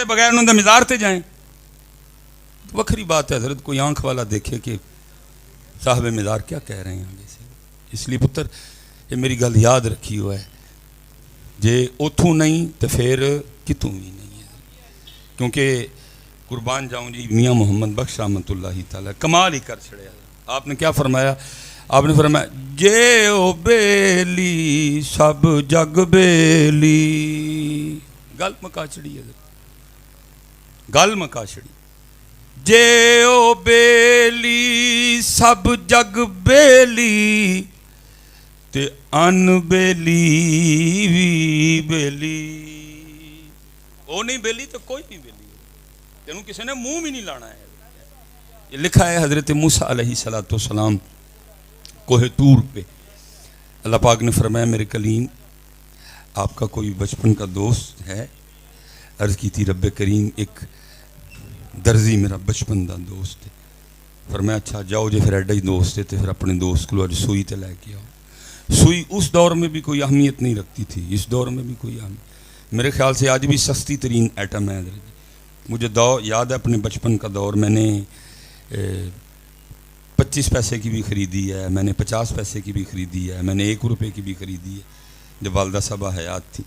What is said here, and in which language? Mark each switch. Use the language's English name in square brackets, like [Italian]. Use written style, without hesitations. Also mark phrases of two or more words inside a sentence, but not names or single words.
[Urdu] بغیر انہوں نے مزار تے جائیں، وکری بات ہے حضرت، کوئی آنکھ والا دیکھے کہ صاحب مزار کیا کہہ رہے ہیں آگے سے، اس لیے پتر یہ میری گل یاد رکھی ہوا ہے، [Punjabi] جے اتھوں نہیں تو پھر کتوں بھی نہیں ہے، [Urdu] کیونکہ قربان جاؤں جی میاں محمد بخش رحمۃ اللہ تعالی کمال ہی کر چھڑے، آپ نے کیا فرمایا، آپ نے فرمایا [Punjabi] جے او بیلی سب جگ بیلی. گل مکا چڑی ہے, گل مکا چڑی. جے او بیلی سب جگ بیلی تے ان بیلی وی بیلی. وہ نہیں بیلی تو کوئی نہیں بیلی, تینوں کسی نے منہ بھی نہیں لانا ہے. [Urdu] یہ لکھا ہے حضرت موسیٰ علیہ السلام کوہ طور پہ. اللہ پاک نے فرمایا میرے کلیم آپ کا کوئی بچپن کا دوست ہے؟ عرض کی تھی رب کریم ایک درزی [Punjabi] میرا بچپن دا دوست ہے. [Urdu] فرمایا اچھا جاؤ [Punjabi] جے پھر ایڈا ہی دوست ہے [Urdu] تو پھر اپنے دوست کو اج سوئی تے لے کے آؤ. سوئی اس دور میں بھی کوئی اہمیت نہیں رکھتی تھی, اس دور میں بھی کوئی اہمیت میرے خیال سے آج بھی سستی ترین ایٹم ہے. مجھے یاد ہے اپنے بچپن کا دور, میں نے 25 پیسے کی بھی خریدی ہے, میں نے 50 پیسے کی بھی خریدی ہے, میں نے 1 روپے کی بھی خریدی ہے جب والدہ صاحبہ حیات تھی.